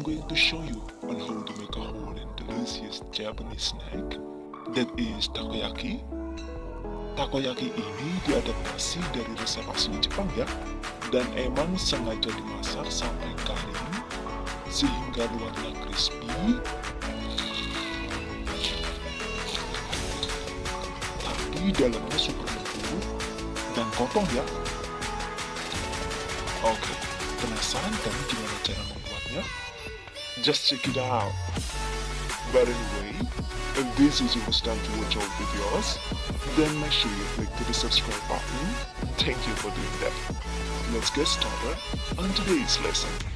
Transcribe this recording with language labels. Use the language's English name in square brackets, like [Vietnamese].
[English] to show you on how to make a whole and delicious Japanese snack, that is takoyaki. [Indonesian] Takoyaki ini diadaptasi dari resep asli Jepang ya, dan emang sengaja dimasak sampai kering sehingga luarnya crispy, tapi dalamnya super lembut dan kokoh ya. Oke, penasaran kan gimana cara membuatnya? [English] Just check it out. But anyway, if this is your first time to watch our videos, then make sure you click to the subscribe button. Thank you for doing that. Let's get started on today's lesson.